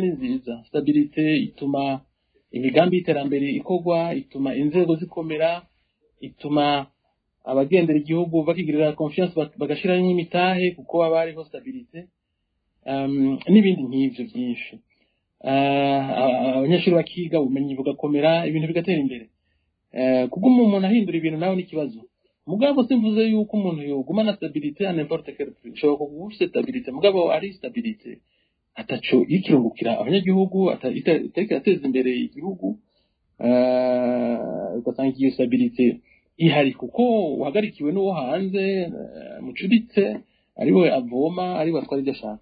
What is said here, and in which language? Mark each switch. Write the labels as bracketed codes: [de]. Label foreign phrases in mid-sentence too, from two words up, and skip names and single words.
[rn] ni nziza stabilité ituma imigambi y'iterambere ikorwa ituma inzego zikomera ituma abagendera igihugu bakigirira confiance bagashira n'imitahe kuko baba hariho stabilité n'ibindi nk'ibyo byinshi abanyeshuri bakiga ubumenyi bugakomera ibintu bigatera imbere kuko umuntu ahindura ibintu nawe n'ikibazo mugabo simvuze yuko umuntu yoguma na stabilité [fr] à n'importe quel prix [rn] ushobora kuguha stabilité mugabo ari stabilité ataco ikirungukira abanyagihugu itariko ateza imbere igihugu ugasanga iyo stabilité ihari kuko uhagarikiwe n'uwo hanze mucuritse ariwe avoma ariwe atwara ibyo ashaka.